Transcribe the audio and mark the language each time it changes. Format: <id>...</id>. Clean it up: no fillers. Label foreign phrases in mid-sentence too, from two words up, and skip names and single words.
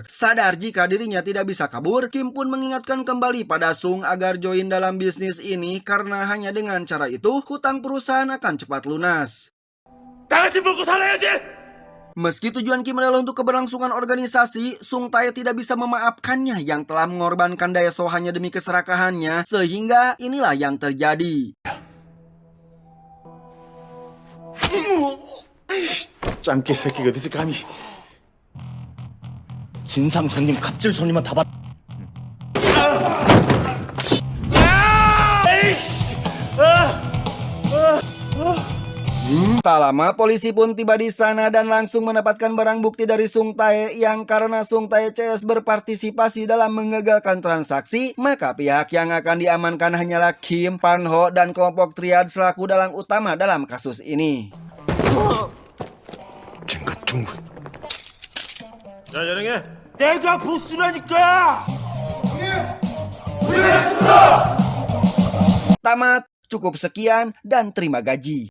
<id>Sadar jika dirinya tidak bisa kabur, Kim pun mengingatkan kembali pada Sung agar join dalam bisnis ini karena hanya dengan cara itu, hutang perusahaan akan cepat lunas. Meski tujuan Kim adalah untuk keberlangsungan organisasi, Sung Tae tidak bisa memaafkannya yang telah mengorbankan Daeso hanya demi keserakahannya, sehingga inilah yang terjadi.</id> <ko>짱깨 새끼가 어디서 감히 진상 손님, 갑질 손님만 다 받.</ko> <id>Tak lama polisi pun tiba di sana dan langsung mendapatkan barang bukti dari Sung Tae yang karena Sung Tae CS berpartisipasi dalam mengagalkan transaksi, maka pihak yang akan diamankan hanyalah Kim, Panho, dan kelompok Triad selaku dalang utama dalam kasus ini.</id> <ko>쟤가 중국 자, 연행해. 내가 보스라니까.</ko> <id>Tamat, cukup sekian, dan terima gaji.</id>